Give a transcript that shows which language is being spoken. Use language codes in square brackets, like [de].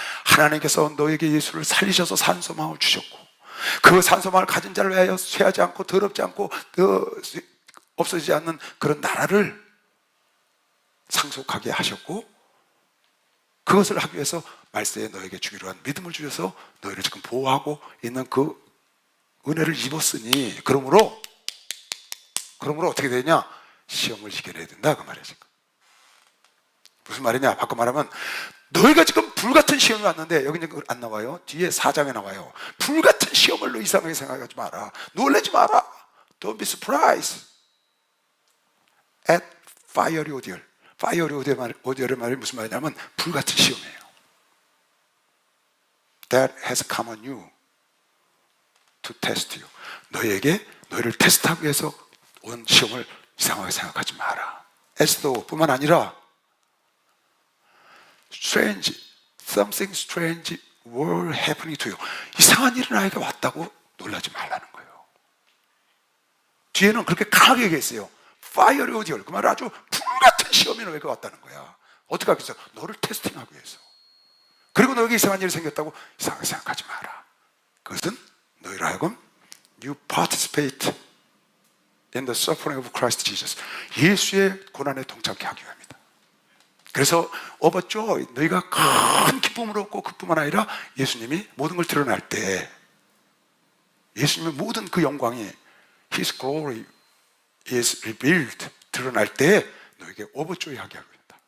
[ko] 하나님께서 너에게 예수를 살리셔서 산소망을 주셨고, 그 산소망을 가진 자를 위하여 쇠하지 않고 더럽지 않고 없어지지 않는 그런 나라를 상속하게 하셨고, 그것을 하기 위해서 말세에 너에게 주기로 한 믿음을 주셔서 너희를 지금 보호하고 있는 그 은혜를 입었으니, 그러므로 어떻게 되냐? 시험을 이겨내야 된다 그 말이야. 지금 무슨 말이냐? 바꿔 말하면 너희가 지금 불같은 시험이 왔는데, 여기 안 나와요? 뒤에 4장에 나와요. 불같은 시험을 너 이상하게 생각하지 마라. 놀라지 마라. [en] Don't be surprised at fiery ordeal. [ko] 파이어리 오디오의 말이 무슨 말이냐면 불같은 시험이에요. [en] That has come on you to test you. [ko] 너희를 테스트하기 위해서 온 시험을 이상하게 생각하지 마라. [en] as though 뿐만 아니라 something strange were happening to you. 이상한 일이 나에게 왔다고 [ko] 놀라지 말라는 거예요. 뒤에는 그렇게 강하게 얘기했어요. [en] Fiery ordeal. [ko] 그 말은 아주 불같은 시험이 너에게 왔다는 거야. 어떻게 하겠어? 너를 테스팅하기 위해서. 그리고 너에게 이상한 일이 생겼다고 이상하게 생각하지 마라. [en] 그것은 너희로 하여금 You participate in the suffering of Christ Jesus. [ko] 예수의 고난에 동참하게 하기 위함이다. 그래서 overjoy, 너희가 큰 기쁨을 얻고 그뿐만 아니라 예수님이 모든 걸 드러날 때, 예수님의 모든 그 영광이 His glory is revealed, 드러날 때 너에게 overjoy 하게 하고 있다.